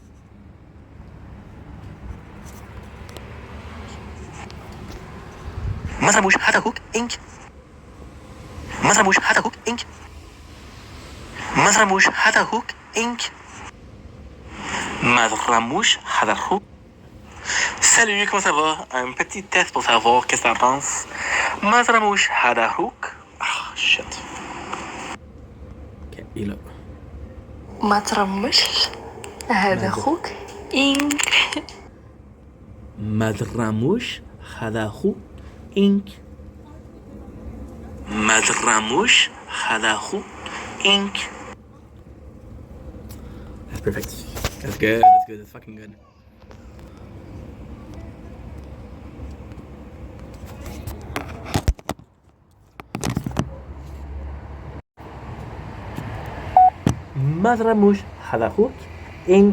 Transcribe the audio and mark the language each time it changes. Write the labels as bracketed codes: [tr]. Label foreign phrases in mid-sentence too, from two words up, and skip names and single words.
[fr] Mazramouche Hadahouk Inc. Mazramouche Hadahouk Inc. Mazramouche Hadahouk Inc. Mazramouche Hadahouk. Salut, comment ça va? Un petit test pour savoir qu'est-ce que t'en penses. Mazramouche Hadahouk. [en] Ah, shit. Okay, look. Mazramouche Hadahouk Inc. Mazramouche Hadahouk Inc. Mazramouche Halahu Inc. That's perfect. That's good. That's good. That's fucking good. Mazramouche Halahu Inc.